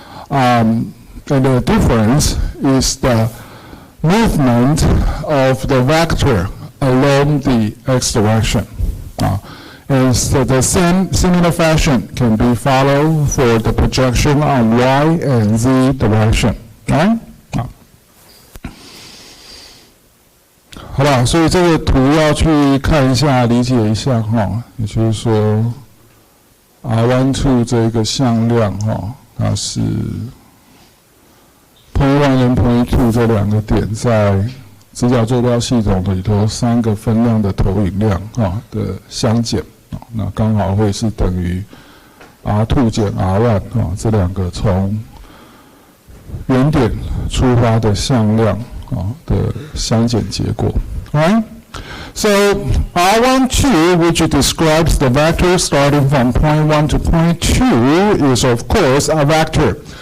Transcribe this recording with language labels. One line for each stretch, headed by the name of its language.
English: And the difference is the movement of the vector along the x direction. And so the similar fashion can be followed for the projection on y and z direction. Right?
Chinese: 好吧，所以这个图要去看一下，理解一下哈。也就是说 ，R12 这个向量哈，它是 point1 跟 point2 这两个点在直角坐标系统里头3个分量的投影量的相减，那刚好会是等于 R2 减 R1 这两个从原点出发的向量的相减结果。
English: Right? So R12, which describes the vector starting from point 1 to point 2, is of course a vector.